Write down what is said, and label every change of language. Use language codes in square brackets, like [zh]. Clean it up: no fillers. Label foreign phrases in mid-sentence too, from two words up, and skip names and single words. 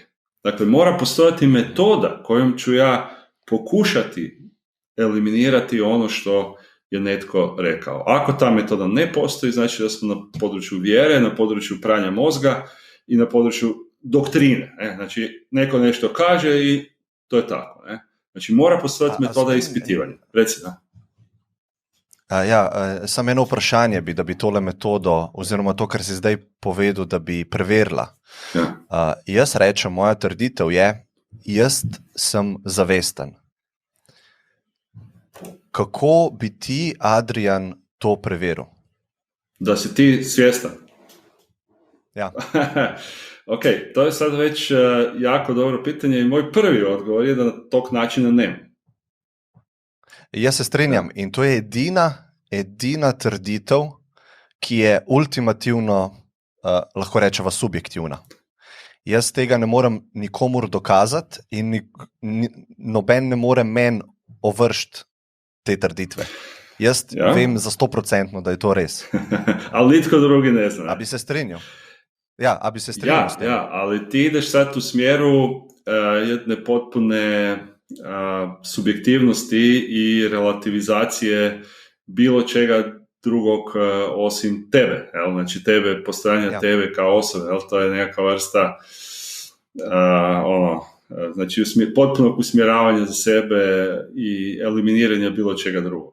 [hr] Dakle, mora postojati metoda kojom ću ja pokušati eliminirati ono što je netko rekao. Ako ta metoda ne postoji, znači da smo na području vjere, na području pranja mozga i na području doktrine. Znači, neko nešto kaže i to je tako. Znači, mora postojati metoda ispitivanja. Reci, da. [sl] Samo eno vprašanje bi, da bi tole metodo, oziroma to, kar si zdaj povedal, da bi preverila. Ja. Jaz rečem, moja trditev je, jaz sem zavesten. Kako bi ti, Adrijan, to preveril? [hr] Da si ti svjestan? [sl] Ja. [hr] Ok, to je sad već jako dobro pitanje i moj prvi odgovor je da tog načina nema. [sl] Jaz se strinjam in to je edina trditev, ki je ultimativno, lahko rečeva, subjektivna. Jaz tega ne morem nikomur dokazati in noben ne more meni ovršiti te trditve. Jaz vem za 100%, da je to res. [hr] Ali nitko drugi ne zna. [sl] A bi se strinjal? A bi se strinjal s tem? [hr] Ja, ali ti ideš sad u smjeru jedne potpune subjektivnosti i relativizacije bilo čega drugog osim tebe. Znači tebe, postojanja tebe kao osobe. To je neka vrsta znači potpunog usmjeravanja za sebe i eliminiranja bilo čega drugog.